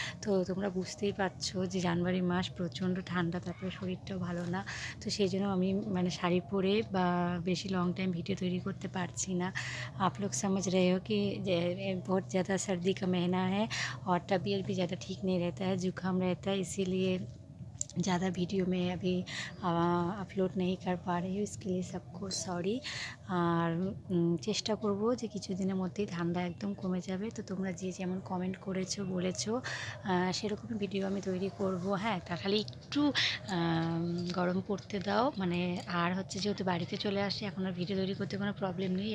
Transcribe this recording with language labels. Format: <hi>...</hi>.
<bn>তো তোমরা বুঝতেই পারছো যে জানুয়ারি মাস প্রচণ্ড ঠান্ডা, তারপরে শরীরটাও ভালো না। তো সেই জন্য আমি মানে শাড়ি পরে বা বেশি লং टाइम वीडियो तैयारी करते पारছি ना।</bn> <hi>आप लोग समझ रहे हो कि बहुत ज़्यादा सर्दी का महीना है और तबीयत भी ज़्यादा ठीक नहीं रहता है, जुकाम रहता है, इसीलिए ज़्यादा वीडियो में अभी अपलोड नहीं कर पा रही हूँ, इसके लिए सबको सॉरी।</hi> <bn>আর চেষ্টা করব যে কিছুদিনের মধ্যেই ঠান্ডা একদম কমে যাবে। তো তোমরা যে যেমন কমেন্ট করেছো বলেছো সেরকম ভিডিও আমি তৈরি করব। হ্যাঁ, তা খালি একটু গরম পড়তে দাও। মানে আর হচ্ছে যেহেতু বাড়িতে চলে আসি, এখন আর ভিডিও তৈরি করতে কোনো প্রবলেম নেই।</bn>